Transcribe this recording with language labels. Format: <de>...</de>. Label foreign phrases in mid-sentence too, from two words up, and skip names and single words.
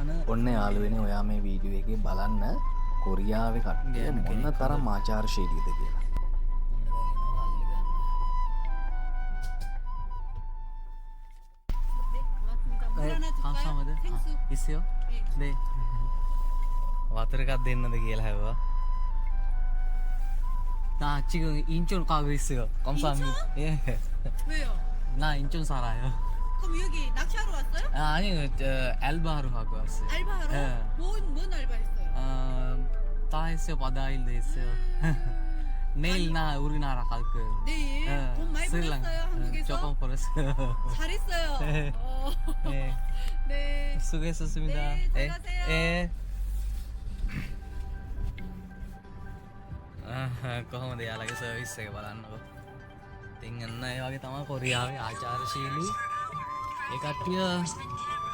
<si>ඔන්න යාළුවනේ ඔයා මේ වීඩියෝ එකේ බලන්න කොරියාවේ කට්ටිය මොන තරම් ආචාරශීලීද කියලා.</si> <ko>감사합니다. 있어요? 네.</ko> <si>와ter එකක් දෙන්නද කියලා හැවුවා.</si> <ko>나 지금 인천 가고 있어요. 감사합니다. 예. 왜요? 나 인천 살아요. 그럼 여기 낚시하러 왔어요? 아, 아니요. 저 알바하러 가고 왔어요. 알바하러? 예. 뭔 알바 했어요? 다 했어요. 바다 일도 했어요. 내일 나 우리나라 갈 거예요. 내일? 돈 많이 벌었어요? 한국에서? 조금 벌었어요. 잘했어요. 네. 네. 네. 수고했었습니다. 네, 들어가세요. 예.</ko> <si>කොහොමද යාලගේ සර්විස් එක බලන්නකො. ඉතින් අන්න ඒ වගේ තමයි කොරියාවේ ආචාරශීලී. ඒ කට්ටිය</si>